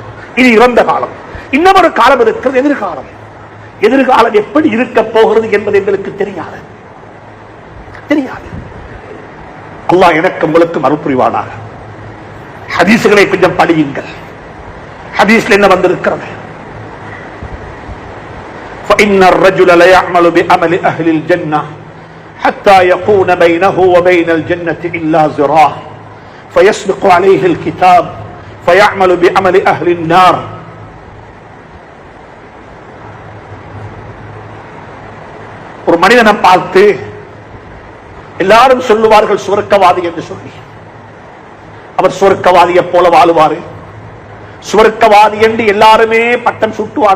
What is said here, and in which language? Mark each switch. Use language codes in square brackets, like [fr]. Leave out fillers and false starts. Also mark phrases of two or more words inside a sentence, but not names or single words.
[ta] இது இறந்த காலம். இன்னொரு காலம் இருக்கிறது, எதிர்காலம். எதிர்காலம் எப்படி இருக்க போகிறது என்பது எங்களுக்கு தெரியாது. அல்லாஹ் எனக்கு உங்களுக்கு அருள் புரிவானாக. ஹதீஸ்களை கொஞ்சம் படியுங்கள். ஹதீஸ்ல என்ன வந்திருக்கிறது? [ar] فإن الرجل لا يعمل بعمل أهل الجنة حتى يكون بينه وبين الجنة إلا ذراع فيسبق عليه الكتاب فيعمل بعمل أهل النار. [ta] ஒரு மனிதனை பார்த்து எல்லாரும் சொல்லுவார்கள் சுவர்க்கவாதி என்று சொல்லி. அவர் சுவர்க்கவாதியை போல வாழுவாரு, சுவர்க்கவாதி என்று எல்லாருமே பட்டம் சுட்டுவாங்க.